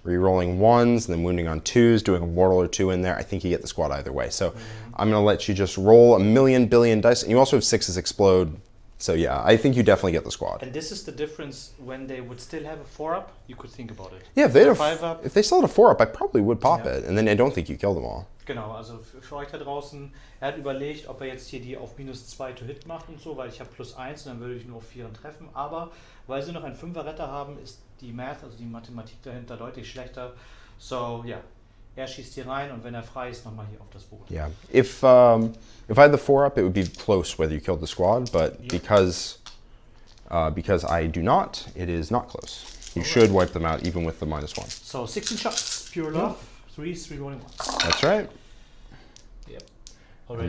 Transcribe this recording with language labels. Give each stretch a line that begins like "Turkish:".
English: re-rolling 1s, and then wounding on 2s, doing a mortal or 2 in there. I think you get the squad either way. So I'm going to let you just roll a million billion dice. And you also have 6s explode. So yeah, I think you definitely get the squad. And this is the difference when they would still have a 4-up, you could think about it. Yeah, if they, had a 5-up. if they still had a 4-up, I probably would pop Yeah. it. And then I don't think you kill them all.
German: Genau, also für euch da draußen, er hat überlegt, ob er jetzt hier die auf -2 to hit macht und so, weil ich habe +1 und dann würde ich nur auf 4 treffen. Aber weil sie noch einen 5er-Retter haben, ist die Math, also die Mathematik dahinter deutlich schlechter. So, ja, er schießt hier rein und wenn er frei ist, nochmal hier auf das Boot.
English: Yeah. If I had the 4-up, it would be close whether you killed the squad, but because I do not, it is not close. You should wipe them out even with the -1. So, 16 shots, pure love, 3s, 3 rolling 1s. That's right. Yep. Already